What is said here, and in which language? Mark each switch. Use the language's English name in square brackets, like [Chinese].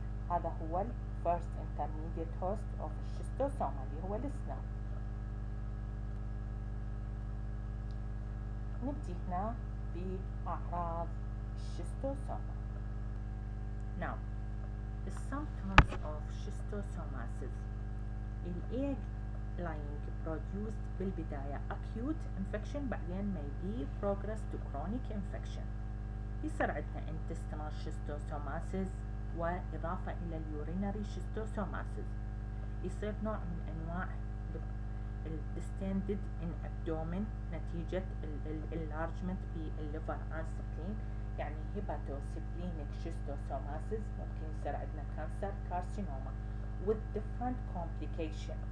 [English] هذا هو first intermediate host of schistosomae اللي هو السنال. [Arabic] نبدي هنا بأعراض الشيستوسوما. [English] Now, the symptoms of schistosomasis. الإيج laying produced بالبداية acute infection، بعدين maybe progress to chronic infection. [Arabic] يصير عندنا intestinal schistosomasis وإضافة إلى اليورينري schistosomasis. يصير نوع من أنواع distended in abdomen نتيجة enlargement بالliver and spleen، يعني hepatosplenic schistosomasis. ممكن يصير عندنا [English] cancer carcinoma with different complication.